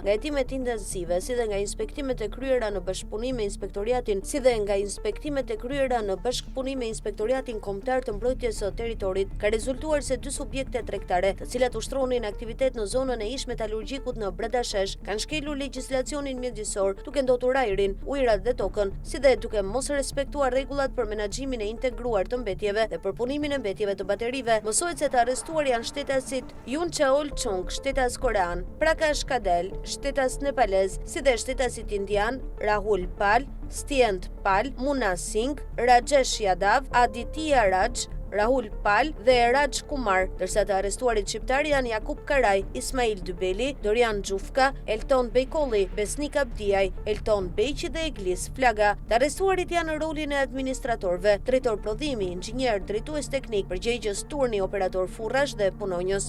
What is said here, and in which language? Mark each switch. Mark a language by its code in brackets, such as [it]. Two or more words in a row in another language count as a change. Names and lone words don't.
[sq] Nga hetimet intensive, si dhe nga inspektimet e kryera në bashkëpunim me Inspektoriatin Kombëtar të Mbrojtjes së Territorit, ka rezultuar se 2 subjekte tregtare, të cilat ushtronin aktivitet në zonën e ish metalurgjikut në Bradashesh, kanë shkelur legjislacionin mjedisor, duke ndotur ajrin, ujërat dhe tokën, si dhe duke mos respektuar rregullat për menaxhimin e integruar të mbetjeve dhe për punimin e mbetjeve të baterive. Mësohet se të arrestuar janë shtetasit Yun Chaol Chung, shtetas korean, Prakash Kadel, shtetas nepalez, si dhe shtetasit indian Rahul Pal, Stient Pal, Muna Singh, Rajesh Yadav, Aditya Raj, Rahul Pal dhe Raj Kumar, dërsa të arrestuarit shqiptar janë Jakub Karaj, Ismail Dybeli, Dorian Xhufka, Elton Bejkolli, Besnik Abdiaj, Elton Beqi dhe Eglis Flaga. Të arrestuarit janë në rolin e administratorëve, drejtor prodhimi, inxhinier, drejtues teknik, përgjegjës turni, operator furrash dhe punonjës.